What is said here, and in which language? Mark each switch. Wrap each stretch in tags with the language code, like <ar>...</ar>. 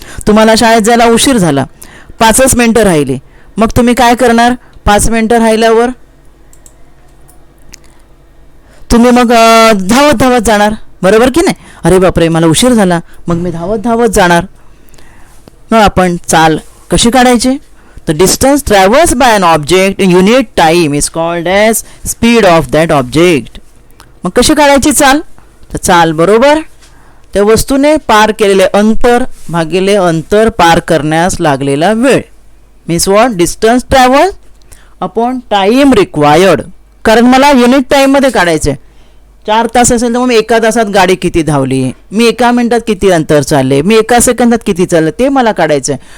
<mr>तुम्हाला शाळेत जायला उशीर झाला, 5च मिनटं राहिली, मग तुम्ही काय करणार? 5 मिनटं राहिल्यावर तुम्ही मग धावत धावत जाणार, बरोबर की नाही. अरे बापरे मला उशीर झाला, मग मी धावत धावत जाणार. मग आपण चाल कशी काढायची?</mr> <en>The distance traversed by an object in unit time is called as speed of that object.</en> <mr>मग कशी काढायची चाल? तर चाल बरोबर त्या वस्तूने पार केलेले अंतर भागिले अंतर पार करण्यास लागलेला वेळ.</mr> <en>Means what? Distance travel upon time required.</en> <mr>कारण मला युनिट टाईममध्ये काढायचं आहे. 4 तास असेल तर मग मी एका तासात गाडी किती धावली, मी एका मिनिटात किती अंतर चालले, मी एका सेकंदात किती चाललं, ते मला काढायचं आहे.</mr>